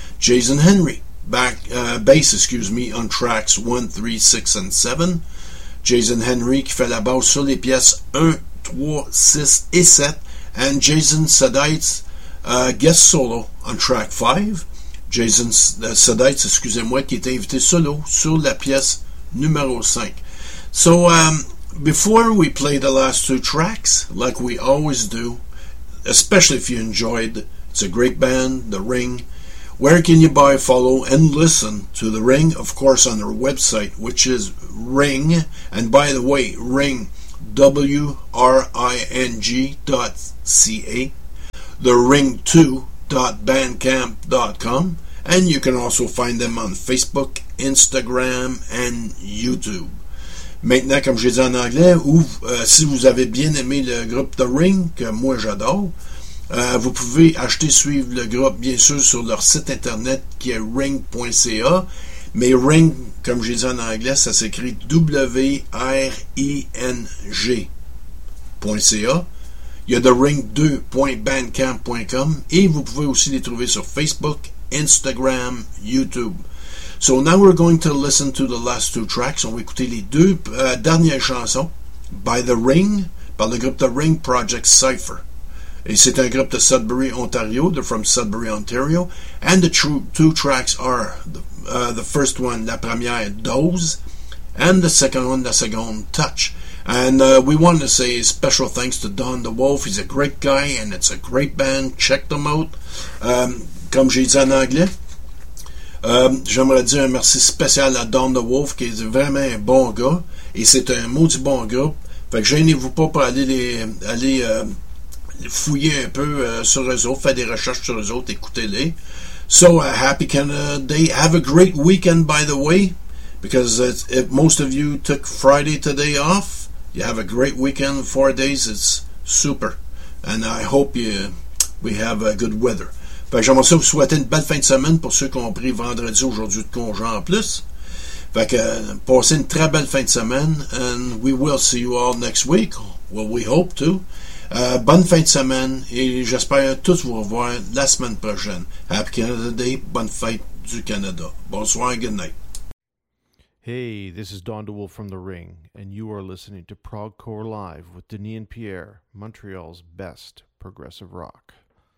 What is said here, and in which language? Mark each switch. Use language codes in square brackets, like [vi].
[en] Jason Henry, bass, on tracks 1, 3, 6 and 7. [fr] Jason Henry qui fait la basse sur les pièces 1, 3, 6 et 7. [en] And Jason Sadeitz, guest solo on track 5. [fr] Jason Sadeitz, qui est invité solo sur la pièce numéro 5. [en] So, before we play the last two tracks, like we always do, especially if you enjoyed, it's a great band, The Ring. Where can you buy, follow, and listen to The Ring? Of course, on their website, which is Ring. And by the way, Ring, WRING.ca. The Ring 2.bandcamp.com. And you can also find them on Facebook, Instagram, and YouTube. [fr] Maintenant, comme je l'ai dit en anglais, ou si vous avez bien aimé le groupe The Ring, que moi j'adore, vous pouvez acheter, suivre le groupe, bien sûr, sur leur site internet qui est ring.ca. Mais Ring, comme je l'ai dit en anglais, ça s'écrit W-R-I-N-G.ca. Il y a The Ring 2.bandcamp.com et vous pouvez aussi les trouver sur Facebook, Instagram, YouTube. [en] So now we're going to listen to the last two tracks. [fr] On va écouter les deux dernières chansons [en] by The Ring, [fr] par le groupe The Ring Project Cypher. Et c'est un groupe de Sudbury, Ontario. [en] They're from Sudbury, Ontario. And the two tracks are the first one, [fr] la première, [en] Dose, and the second one, [fr] la seconde, [en] Touch. And we want to say special thanks to Don DeWolf. He's a great guy, and it's a great band. Check them out. [fr] Comme j'ai dit en anglais, j'aimerais dire un merci spécial à Don DeWolf, qui est vraiment un bon gars, et c'est un maudit bon groupe. Fait que gênez-vous pas pour aller fouiller un peu sur eux autres, faire des recherches sur eux autres, écoutez-les. [en] So, happy Canada Day. Have a great weekend, by the way, because if most of you took Friday today off, you have a great weekend, 4 days, it's super. And I hope we have good weather. [fr] Fait que j'aimerais ça vous souhaiter une belle fin de semaine pour ceux qui ont pris vendredi aujourd'hui de congé en plus. Fait que passez une très belle fin de semaine. [en] And we will see you all next week. Well, we hope to. [fr] Bonne fin de semaine et j'espère tous vous revoir la semaine prochaine. [en] Happy Canada Day. [fr] Bonne fête du Canada. Bonsoir. [en] Good night. Hey, this is Don DeWolf from The Ring and you are listening to Progcore Live with Denis and Pierre, Montreal's best progressive rock.